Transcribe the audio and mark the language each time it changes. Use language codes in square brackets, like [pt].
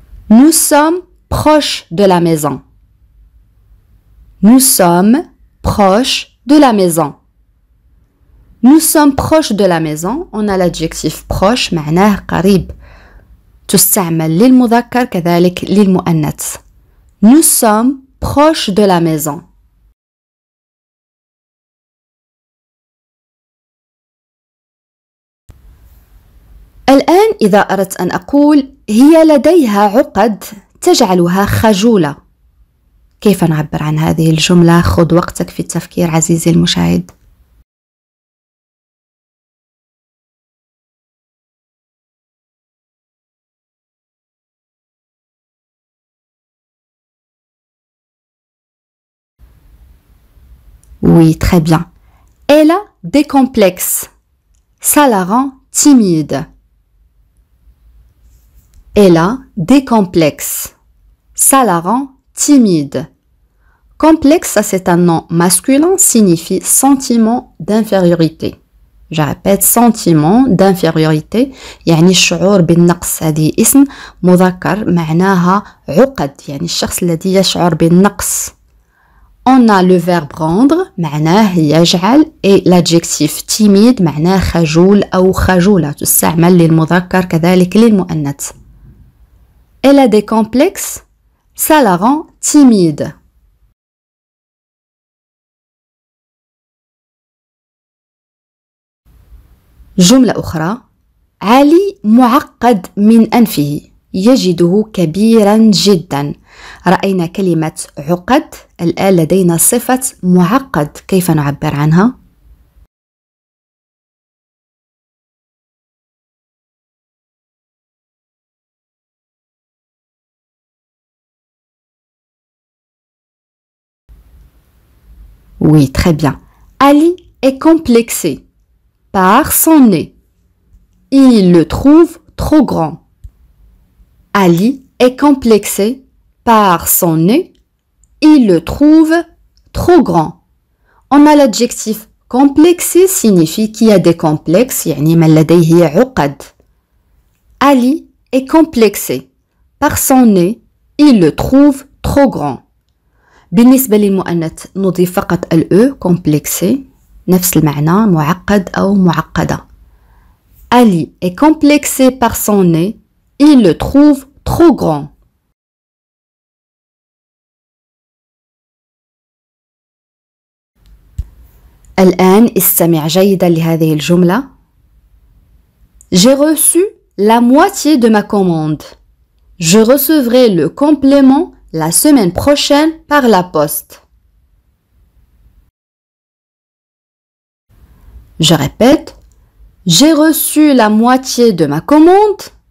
[fr] Nous sommes proches de la maison. Nous sommes proches de la maison. Nous sommes proches de la maison. On a l'adjectif proche [ar] معناه قريب. تستعمل للمذكر كذلك للمؤنث. [fr] Nous sommes proche de la maison. [ar] الآن إذا أردت أن أقول هي لديها عقد تجعلها خجولة، كيف نعبر عن هذه الجملة؟ خذ وقتك في التفكير عزيزي المشاهد. [fr] Oui, très bien. Elle a des complexes. Ça la rend timide. Elle a des complexes. Ça la rend timide. Complexe, ça c'est un nom masculin, signifie sentiment d'infériorité. Je répète, sentiment d'infériorité. [ar] يعني الشعور بالنقص. هذه اسم مذكر معناها عقد، يعني الشخص الذي يشعر بالنقص. [fr] On a le verbe rendre [ar] معناه يجعل [fr] et l'adjectif timide [ar] معناه خجول أو خجولة، تستعمل للمذكر كذلك للمؤنث. [fr] Elle a des complexes, ça la rend timide. [ar] جملة أخرى: علي معقد من أنفه، يجده كبيرا جدا. رأينا كلمة عقد، الآن لدينا صفة معقد، كيف نعبر عنها؟ [fr] Oui, très bien. Ali est complexé par son nez. Il le trouve trop grand. Ali est complexé par son nez. Il le trouve trop grand. On a l'adjectif complexé signifie qu'il y a des complexes، [ar] يعني من لديه عقد. [fr] Ali est complexé par son nez. Il le trouve trop grand. [ar] بالنسبة للمؤنث نضيف فقط الأو complexé، نفس المعنى معقد أو معقدة. [fr] Ali est complexé par son nez. Il le trouve trop grand. [ar] الآن استمع جيدا لهذه الجملة. [fr] J'ai reçu la moitié de ma commande. Je recevrai le complément la semaine prochaine par la poste. Je répète. J'ai reçu la moitié de ma commande.